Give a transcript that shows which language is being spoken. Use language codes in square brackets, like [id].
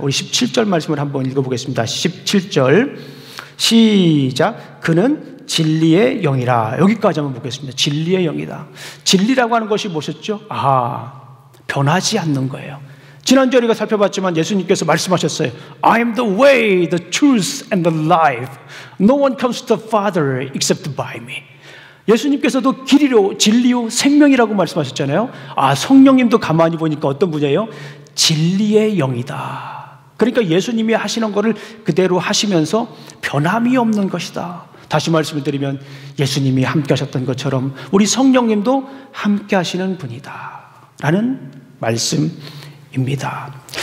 [ko] 우리 17절 말씀을 한번 읽어보겠습니다. 17절 시작. 그는 진리의 영이라. 여기까지 한번 보겠습니다. 진리의 영이다. 진리라고 하는 것이 무엇이었죠? 변하지 않는 거예요. 지난주에 우리가 살펴봤지만 예수님께서 말씀하셨어요. [en] I am the way, the truth and the life. No one comes to the Father except by me. [ko] 예수님께서도 길이요 진리요 생명이라고 말씀하셨잖아요. 성령님도 가만히 보니까 어떤 분이에요? 진리의 영이다. 그러니까 예수님이 하시는 것을 그대로 하시면서 변함이 없는 것이다. 다시 말씀을 드리면 예수님이 함께 하셨던 것처럼 우리 성령님도 함께 하시는 분이다 라는 말씀입니다.